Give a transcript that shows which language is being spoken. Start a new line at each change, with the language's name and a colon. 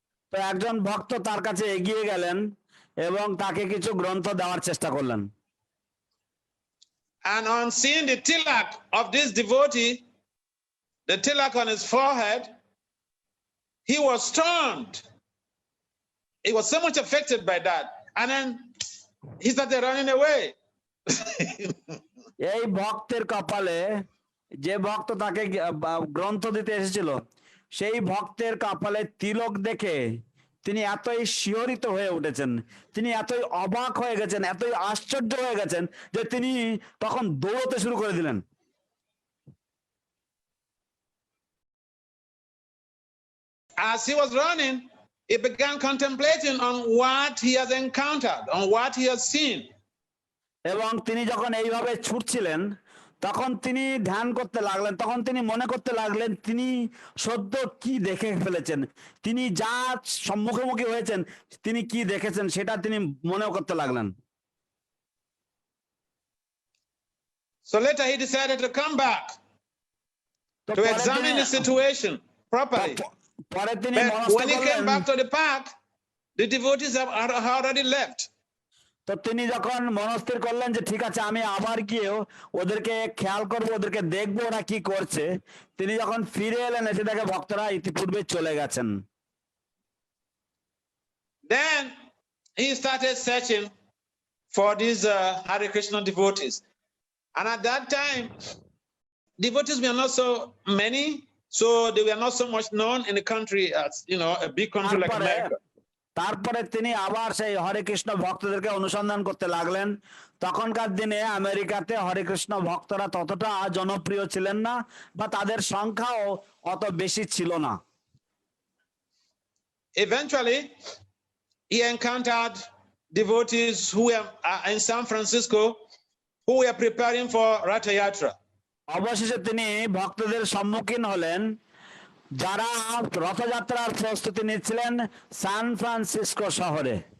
Bangla: তো একজন ভক্ত তার কাছে এগিয়ে গেলেন এবং তাকে কিছু গ্রন্থ দেওয়ার চেষ্টা করলেন।
English: And on seeing the tilak of this devotee, the tilak on his forehead, he was stunned. He was so much affected by that. And then he started running away.
Bangla: এই ভক্তের কপালে, যে ভক্ত তাকে গ্রন্থ দিতে এসেছিল, সেই ভক্তের কপালে তিলক দেখে তিনি এতই শিহরিত হয়ে উঠেছেন, তিনি এতই অবাক হয়ে গেছেন, এতই আশ্চর্য হয়ে গেছেন যে তিনি তখন দৌড়তে শুরু করে দিলেন।
English: As he was running, he began contemplating on what he has encountered, on what he has seen.
Bangla: এবং তিনি যখন এইভাবে ছুটছিলেন, তখন তিনি ধ্যান করতে লাগলেন, তখন তিনি মনে করতে লাগলেন তিনি সদ্য কি দেখে ফেলেছেন, তিনি যা সম্মুখীন হয়েছেন, তিনি কি দেখেছেন সেটা তিনি মনে করতে লাগলেন।
English: So later he decided to come back to examine the situation properly. But when he came back to the park, the devotees have already left.
Bangla: তো তিনি যখন মনস্থির করলেন যে ঠিক আছে, আমি আবার গিয়েও ওদেরকে খেয়াল করবো, ওদেরকে দেখবো ওরা কি করছে, তিনি যখন ফিরে এলেন এসে দেখে ভক্তরা ইতিপূর্বে চলে গেছেন।
English: Then he started searching for these Hare Krishna devotees, and at that time devotees were not so many, so they were not so much known in the country as a big country like America.
Bangla: তারপরে তিনি আবার সেই হরে কৃষ্ণ ভক্তদেরকে অনুসন্ধান করতে লাগলেন। তখনকার দিনে আমেরিকাতে হরে কৃষ্ণ ভক্তরা ততটা জনপ্রিয় ছিলেন না, বা তাদের সংখ্যাও অত বেশি ছিল না।
English: Eventually he encountered devotees who were in San Francisco who were preparing for Ratha Yatra.
Bangla: অবশেষে তিনি ভক্তদের সম্মুখীন হলেন যারা রথযাত্রার প্রস্তুতি নিচ্ছিলেন সান ফ্রান্সিসকো শহরে।